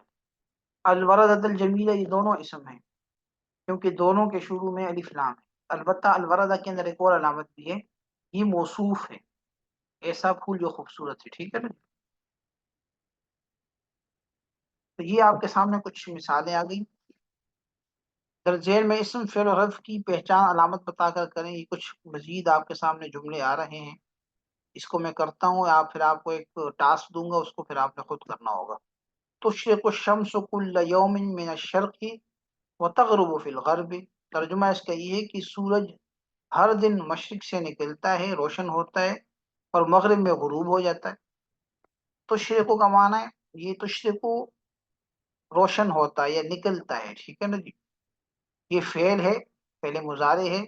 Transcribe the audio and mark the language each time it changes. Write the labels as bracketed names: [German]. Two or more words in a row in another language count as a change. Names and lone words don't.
[Arabic] الورد الجمیلہ [Urdu] یہ دونوں اسم ہیں کیونکہ دونوں کے شروع میں الف لام ہے. البتہ الوردہ کے اندر ایک اور علامت بھی ہے، یہ موصوف ہے، ایسا پھول جو خوبصورت ہے. ٹھیک ہے نا، تو یہ آپ کے سامنے کچھ مثالیں آ گئی. درجیل میں اسم فعل و حرف کی پہچان علامت بتا کر کریں. یہ کچھ مزید آپ کے سامنے جملے آ رہے ہیں، اس کو میں کرتا ہوں. پھر آپ کو ایک ٹاسک دوں گا، اس کو پھر آپ نے خود کرنا ہوگا. [Arabic] تشرق الشمس کل یوم من الشرق وتغرب فی الغرب. [Urdu] ترجمہ اس کا یہ ہے کہ سورج ہر دن مشرق سے نکلتا ہے، روشن ہوتا ہے، اور مغرب میں غروب ہو جاتا ہے. تشرق کا معنی ہے یہ تشرق روشن ہوتا ہے یا نکلتا ہے. ٹھیک ہے نا جی، یہ فعل ہے، فعل مضارع ہے.